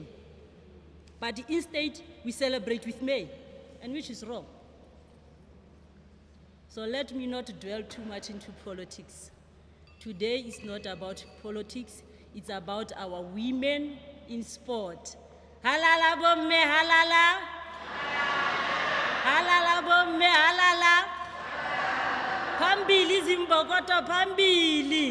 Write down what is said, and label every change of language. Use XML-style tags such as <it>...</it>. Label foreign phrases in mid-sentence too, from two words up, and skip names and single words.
<en>But instead, we celebrate with men, and which is wrong. So let me not dwell too much into politics. Today is not about politics, it's about our women in sport.</en> <st>Halala bomme, halala. Halala bomme, halala.</st> <sn>Pambili Zimbokoto, pambili.</sn>